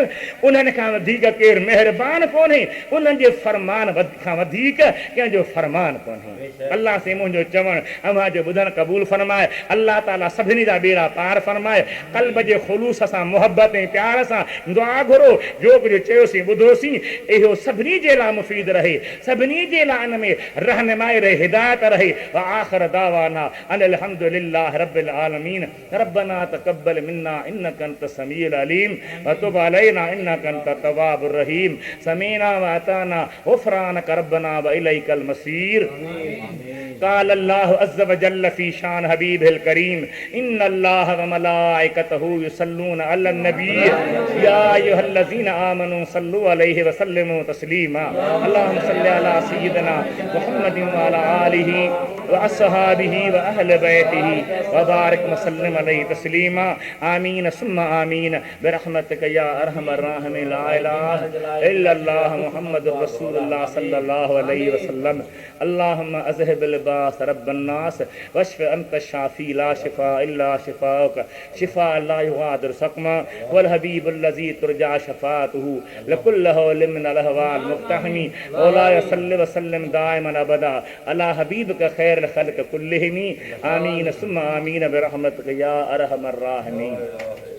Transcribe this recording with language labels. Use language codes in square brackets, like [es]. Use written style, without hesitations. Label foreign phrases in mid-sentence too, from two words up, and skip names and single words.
[sd] उन्हनि खां वधीक केरु महिरबान कोन्हे, उन्हनि जे फरमान खां वधीक कंहिंजो फरमान कोन्हे। अल्लाह से मुंहिंजो चवणु, अव्हां जो ॿुधणु क़बूल फरमाए। अल्लाह ताला सभिनी जा बेड़ा पार फरमाए। क़ल्ब जे ख़ुलूस सां, मुहबत ऐं प्यार सां दुआ घुरो, जो कुझु चयोसीं ॿुधोसीं इहो सभिनी जे लाइ मुफ़ीद रहे, सभिनी जे लाइ इन में रहनुमाई रहे, हिदायत रहे। [ar] وآخر دعوانا أن الحمد لله رب العالمين. ربنا تقبل منا إنك أنت السميع العليم وتب علينا إنك أنت التواب الرحيم. سمعنا وأطعنا غفرانك ربنا وإليك المصير. قال الله عز وجل في شأن الحبيب الكريم، إن الله وملائكته يصلون على النبي يا أيها الذين آمنوا صلوا عليه وسلموا تسليما. اللهم صل على سيدنا محمد وعلى آله وأصحابه وأهل بيته وبارك وسلم عليه تسليما. آمين ثم آمين برحمتك يا أرحم الراحمين. لا إله إلا الله محمد رسول الله صلى الله عليه وسلم. اللهم أذهب البأس رب الناس واشف أنت الشافي لا شفاء إلا شفاؤك شفاء لا يغادر سقما والحبيب الذي ترجى شفاعته لكل هول من الأهوال مقتحم. مولاي صل وسلم دائما أبدا على حبيبك خير الخلق كلهم. آمين ثم آمين برحمتك يا أرحم الراحمين.